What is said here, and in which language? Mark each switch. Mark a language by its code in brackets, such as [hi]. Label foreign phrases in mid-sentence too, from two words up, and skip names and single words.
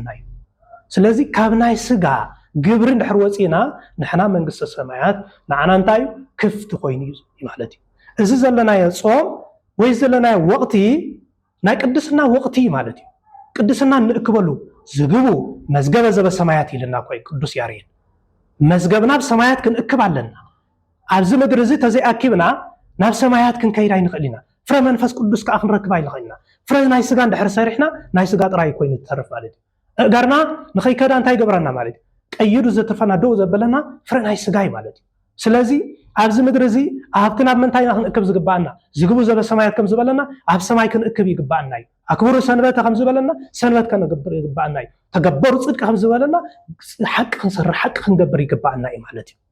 [ti] እዩ ስለዚ ካብ ናይ ስጋ ግብር እንድሕር ወፂና ንሕና መንግስተ ሰማያት ንዓና እንታይ ክፍቲ ኮይኑ ማለት እዩ እዚ ዘለናዮ ጾም ወይ ዘለናዮ ወቅቲ ናይ ቅድስና ወቅቲ ማለት እዩ ቅድስና ንእክበሉ [gez] ዝግቡ መዝገበ ዘበሰማያት [ti] ይልና ቆይ ቅዱስ ያሬድ መዝገብና በሰማያት ክንእክብ ኣለና ኣብዚ ምድሪ እዚ ተዘይኣኪብና ናብ ሰማያት ክንከይድ ኣይንኽእልና ፍረ መንፈስ ቅዱስ ከዓ ክንረክብ ኣይንኽእልና ፍረ ናይ ስጋ እንድሕር ሰሪሕና ናይ ስጋ ጥራይ ኮይኑ ትተርፍ ማለት እዩ እጋርና ንኸይከዳ እንታይ ገብረና ማለት እዩ ቀይዱ ዘተፈና ደው ዘበለና ፍረ ናይ ስጋ ማለት እዩ ስለዚ ኣብዚ ምድሪ እዚ ኣብቲ ናብ ምንታይ ክንእክብ ዝግባአና [gez] ዝግቡ ዘበሰማያት [ti] ከም ዝበለና ኣብ ሰማይ ክንእክብ ይግባአና እዩ ኣክብሩ ሰንበት ከም ዝበለና ሰንበት ከነገብር ይግባአና እዩ ተገበሩ ጽድቅ ከም ዝበለና ሓቂ ክንሰርሕ ሓቂ ክንገብር ይግባአና እዩ ማለት እዩ